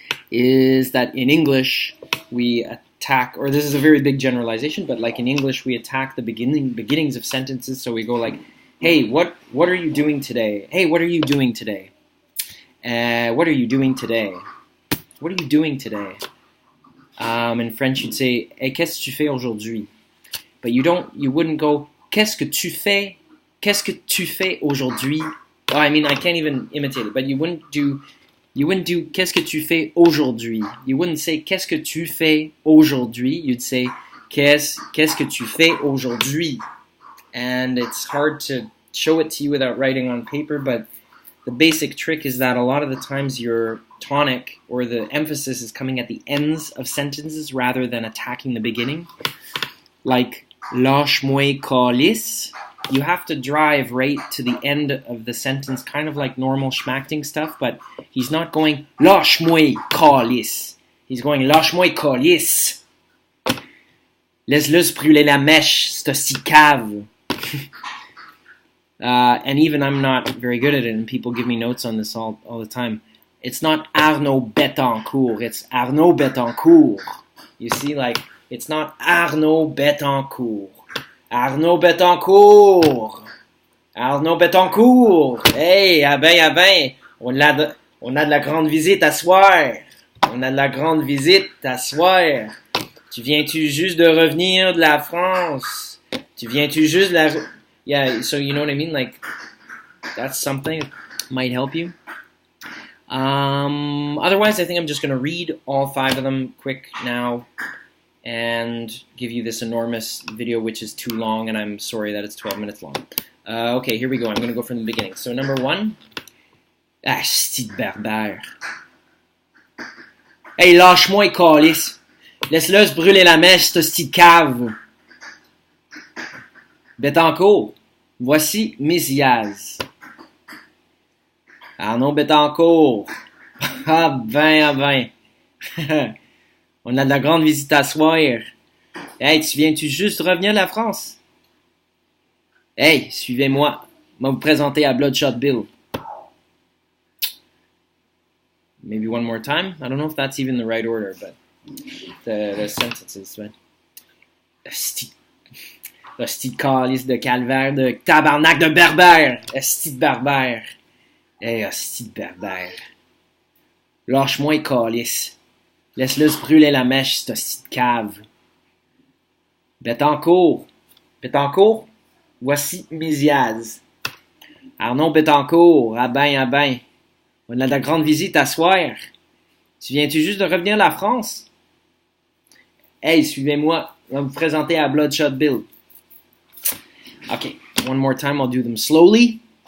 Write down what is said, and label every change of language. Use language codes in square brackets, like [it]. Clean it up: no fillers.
[en] Is that in English we attack, or this is a very big generalization, but like in English we attack the beginnings of sentences. So we go like, "Hey, what are you doing today? Hey, what are you doing today? What are you doing today? What are you doing today?" In French, you'd say, [fr] "Hey, qu'est-ce que tu fais aujourd'hui?" [en] But you wouldn't go, [fr] "Qu'est-ce que tu fais? Qu'est-ce que tu fais aujourd'hui?" [en] Oh, I mean, I can't even imitate it, but you wouldn't do [fr] "Qu'est-ce que tu fais aujourd'hui?" [en] You wouldn't say [fr] "Qu'est-ce que tu fais aujourd'hui?" [en] You'd say [fr] Qu'est-ce que tu fais aujourd'hui? [en] And it's hard to show it to you without writing on paper, but the basic trick is that a lot of the times your tonic or the emphasis is coming at the ends of sentences rather than attacking the beginning. Like, [fr] lâche-moi calice. [en] You have to drive right to the end of the sentence, kind of like normal schmacting stuff, but he's not going, [fr] lâche-moi calice. [en] He's going, [fr] lâche-moi calice. Laisse-le se brûler la mèche, c'est aussi cave. [en] And even I'm not very good at it, and people give me notes on this all the time. It's not Arnaud Betancourt, it's Arnaud Betancourt. You see, like, it's not Arnaud Betancourt. Arnaud Betancourt! Arnaud Betancourt! [fr] Hey, ah ben, on a de la grande visite à soir. On a de la grande visite à soir. Tu viens-tu juste de revenir de la France? Tu viens-tu juste de la... [en] Yeah, so you know what I mean? Like, that's something that might help you. Otherwise, I think I'm just going to read all 5 of them quick now and give you this enormous video, which is too long, and I'm sorry that it's 12 minutes long. Okay, here we go. I'm going to go from the beginning. So number 1. [fr] Ah, c'ti de berbère. Hey, lâche-moi, calice. Laisse-le se brûler la mèche, ce c'ti de cave. Betancourt, voici Miss Yaz. Arnaud Betancourt. Ah ben. On a de la grande visite à soir. Hey, tu viens-tu juste revenir de la France? Hey, suivez-moi. Je vais vous présenter à Bloodshot Bill. [en] Maybe one more time. I don't know if that's even the right order, but the sentences. [fr] But... Hostie de calice de calvaire de tabarnak de berbère. Hostie de berbère. Hey, hostie de berbère. Lâche-moi, calice. Laisse-le se brûler la mèche, cette hostie de cave. Betancourt. Betancourt, voici Miziaz. Arnaud Betancourt, ah ben. On a de la grande visite à soir. Tu viens-tu juste de revenir de la France? Hey, suivez-moi. Je vais vous présenter à Bloodshot Bill. [en] Okay, one more time, I'll do them slowly.